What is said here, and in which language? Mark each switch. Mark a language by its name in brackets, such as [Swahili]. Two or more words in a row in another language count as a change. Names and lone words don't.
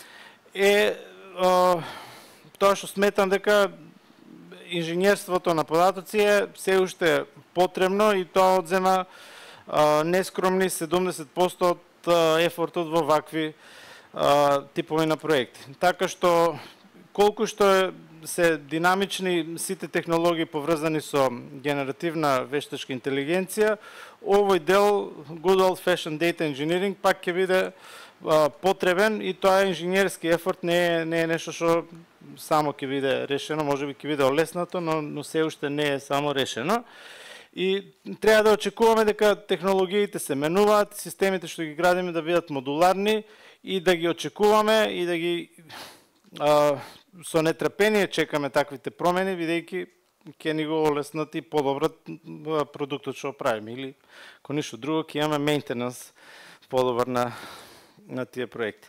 [Macedonian] Тоа што сметам дека инженерството на податоци е се уште потребно и тоа одзема нескромни 70% од ефортот во вакви типови на проекти. Така што колку што се динамични сите технологии поврзани со генеративна вештачка интелигенција, овој дел [English] good old fashioned data engineering [Macedonian] пак ќе биде потребен и тоа инженерски ефорт не е нешто што само ќе биде решено, можеби ќе биде олеснато, но се уште не е само решено. И треба да очекуваме дека технологиите се менуваат, системите што ги градиме да бидат модуларни и да ги очекуваме и да ги со нетрпение чекаме таквите промени, бидејќи ќе ни го олеснат и подобрат продуктот што правиме, или ако ништо друго ќе имаме мејнтенанс подобар на тие проекти.